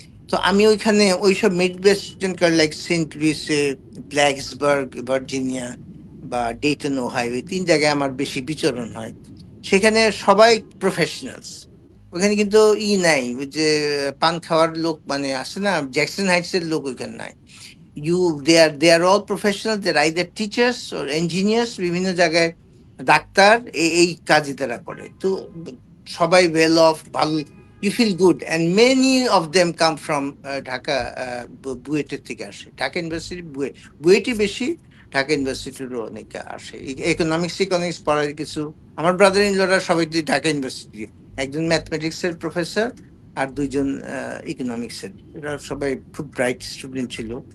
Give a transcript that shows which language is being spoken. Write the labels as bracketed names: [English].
[Bangla] তো আমি ওইখানে ওইসব mid western like Saint লুইসে, ব্ল্যাকসবার্গ Virginia বা ডেটন ওহাইও, 3 জায়গায় আমার বেশি বিচরণ হয়। সেখানে সবাই প্রফেশনালস, ওখানে কিন্তু নাই, ওই যে পান খাওয়ার লোক মানে আসে না, জ্যাকসন হাইটস এর লোক ওইখানে নাই। [English] they are all professional, they're either teachers or engineers, [Bangla] বিভিন্ন জায়গায় ডাক্তার, এই কাজই তারা করে। তো সবাই [English] Well off, ভালো, you feel good, and many of them come from Dhaka. [Bangla] বুয়েটের থেকে আসে, ঢাকা ইউনিভার্সিটি বুয়েটই বেশি, ঢাকা ইউনিভার্সিটিরও অনেকে আসে ইকোনমিক্স পড়ার কিছু। আমার ব্রাদার ইন লরা সবাই ঢাকা ইউনিভার্সিটি, একজন ম্যাথমেটিক্স এর প্রফেসর আর দুইজন ইকোনমিক্স এর, এরা সবাই খুব ব্রাইট স্টুডেন্ট ছিল।